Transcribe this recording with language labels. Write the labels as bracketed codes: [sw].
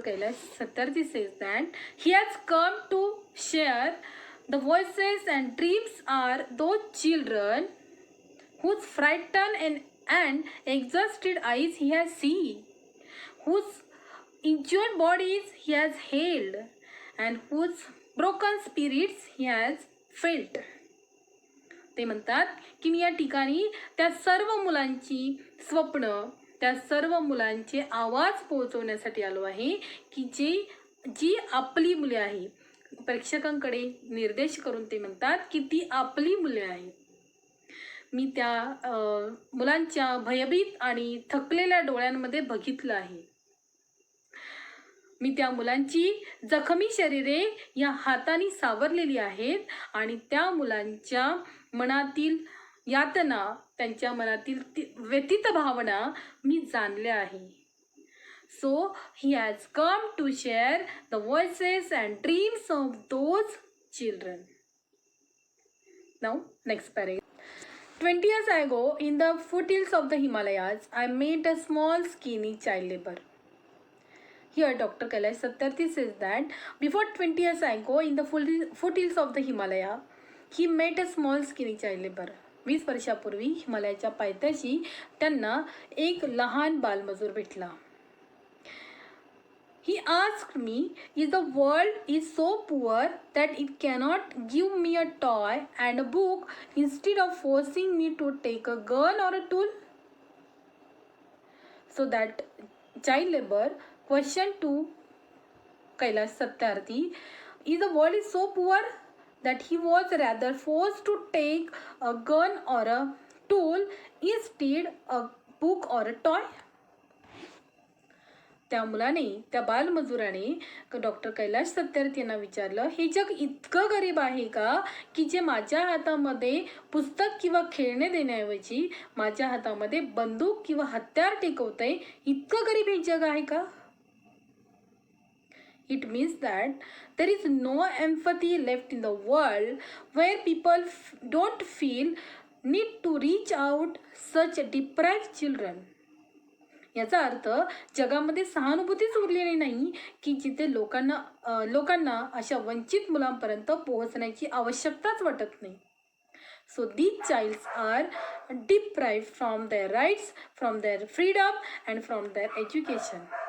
[en] Kailash Satyarthi says that he has come to share the voices and dreams are those children whose frightened and exhausted eyes he has seen, whose injured bodies he has held, and whose broken spirits he has felt. [mr] ते म्हणतात की मी या ठिकाणी त्या सर्व मुलांची स्वप्न, त्या सर्व मुलांचे आवाज पोहोचवण्यासाठी आलो आहे की जी आपली मुले आहे. प्रेक्षकांकडे निर्देश करून ते म्हणतात की ती आपली मुले आहेत. मी त्या मुलांच्या भयभीत आणि थकलेल्या डोळ्यांमध्ये बघितलं आहे. मी त्या मुलांची जखमी शरीरे या हाताने सावरलेली आहेत आणि त्या मुलांच्या मनातील यातना, त्यांच्या मनातील व्यथित भावना मी जाणल्या आहे. [en] So he has come to share the voices and dreams of those children. Now, next paragraph. 20 years ago, in the foothills of the Himalayas, I met a small skinny child labor. Here, Dr. Kailash Satyarthi says that before 20 years ago, in the foothills of the Himalaya, he met a small skinny child labor. [mr] 20 वर्षापूर्वी हिमालयाच्या पायथ्याशी त्यांना एक लहान बालमजूर भेटला. [en] He asked me, "Is the world is so poor that it cannot give me a toy and a book instead of forcing me to take a gun or a tool?" So that child labor question to Kailash Satyarthi, is the world is so poor that he was rather forced to take a gun or a tool instead a book or a toy? [mr] त्या मुलाने, त्या बालमजुराने doctor Kailash Satyarthi यांना विचारलं, हे जग इतकं गरीब आहे का की जे माझ्या हातामध्ये पुस्तक किंवा खेळणे देण्याऐवजी माझ्या हातामध्ये बंदूक किंवा हत्यार टेकवतंय, इतकं गरीब हे जग आहे का? [en] It means that there is no empathy left in the world where people don't feel need to reach out such deprived children. [mr] याचा अर्थ जगामध्ये सहानुभूतीच उरलेली नाही की जिथे लोकांना अशा वंचित मुलांपर्यंत पोहोचण्याची आवश्यकताच वाटत नाही. [en] So these childs are deprived from their rights, from their freedom and from their education.